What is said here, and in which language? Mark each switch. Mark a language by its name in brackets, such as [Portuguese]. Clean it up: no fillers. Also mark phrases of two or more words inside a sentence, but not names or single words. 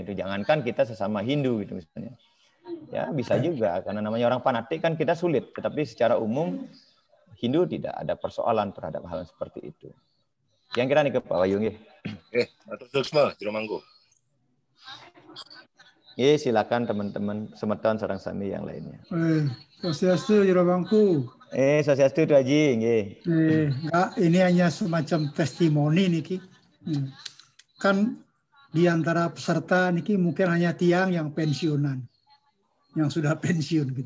[Indonesian] Itu jangankan kita sesama Hindu gitu misalnya. Ya, bisa juga karena namanya orang fanatik kan kita sulit, tetapi secara umum Hindu tidak ada persoalan terhadap hal seperti itu. Yang kira nih ke Pak Wahyu nggih. [Balinese] Atur Suksma, Jero Mangku. [Indonesian] Silakan teman-teman [Balinese] semeton sareng sami [Indonesian] yang lainnya. [Balinese] Swastiastu Jero Mangku. Swastiastu Tuh Haji, nggih. [Indonesian] Enggak, ini hanya semacam testimoni niki. Kan di antara peserta niki mungkin hanya tiang yang pensiunan, yang sudah pensiun gitu.